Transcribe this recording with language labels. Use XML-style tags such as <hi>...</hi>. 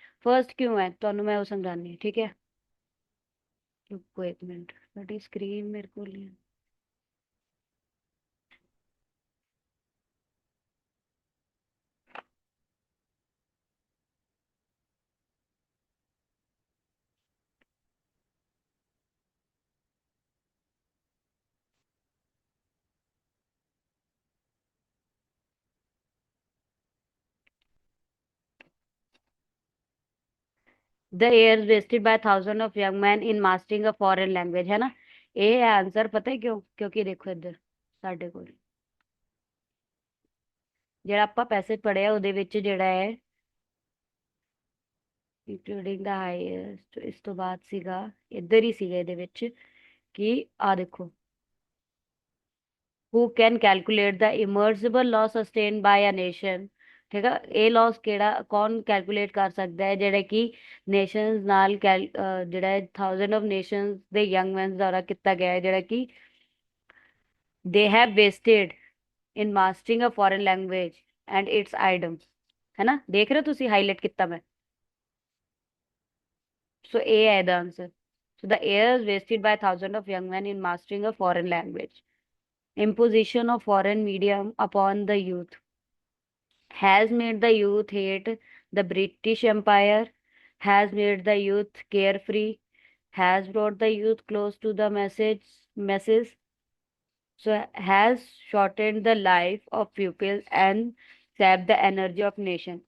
<pa>First ਕਿਉਂ ਹੈ ਤੁਹਾਨੂੰ ਮੈਂ ਉਹ ਸਮਝਾਉਂਦੀ ਹਾਂ, ਠੀਕ ਹੈ।</pa> <hi>रुको एक मिनट, बड़ी स्क्रीन मेरे को नहीं।</hi> <en>The year wasted by thousand of young man in mastering a foreign language, है ना।</en> <pa>ਇਹ ਹੈ ਆਨਸਰ। ਪਤਾ ਹੈ ਕਿਉਂ? ਕਿਉਂਕਿ ਦੇਖੋ ਇੱਧਰ ਸਾਡੇ ਕੋਲ ਜਿਹੜਾ ਆਪਾਂ ਪੈਸੇਜ ਪੜਿਆ ਉਹਦੇ ਵਿੱਚ ਜਿਹੜਾ ਹੈ ਇੰਕਲੂਡਿੰਗ ਦਾ ਹਾਈਐਸਟ, ਇਸ ਤੋਂ ਬਾਅਦ ਸੀਗਾ ਇੱਧਰ ਹੀ ਸੀਗਾ ਇਹਦੇ ਵਿੱਚ ਕਿ ਆ ਦੇਖੋ,</pa> <en>who can calculate the immersible loss sustained by a nation।</en> <pa>ਠੀਕ ਆ, ਇਹ ਲਾਸ ਕਿਹੜਾ ਕੌਣ ਕੈਲਕੂਲੇਟ ਕਰ ਸਕਦਾ ਹੈ ਜਿਹੜਾ ਕਿ ਨੇਸ਼ਨਸ ਨਾਲ ਜਿਹੜਾ ਹੈ ਥਾਊਜ਼ੈਂਡ ਆਫ ਨੇਸ਼ਨਸ ਦੇ ਯੰਗ ਮੈਨਸ ਦੁਆਰਾ ਕੀਤਾ ਗਿਆ ਹੈ, ਜਿਹੜਾ ਕਿ</pa> <en>they have wasted in mastering a foreign language and its idiom।</en> <hi>है ना, देख रहे हो</hi> <pa>ਤੁਸੀਂ ਹਾਈਲਾਈਟ ਕੀਤਾ ਮੈਂ। ਸੋ ਇਹ ਹੈ ਇਹਦਾ answer.</pa> <en>so the years wasted by thousands of young men in mastering a foreign language, imposition of foreign medium upon the youth has made the youth hate the British Empire, has made the youth carefree, has brought the youth close to the masses, so has shortened the life of pupils and sapped the energy of nation।</en>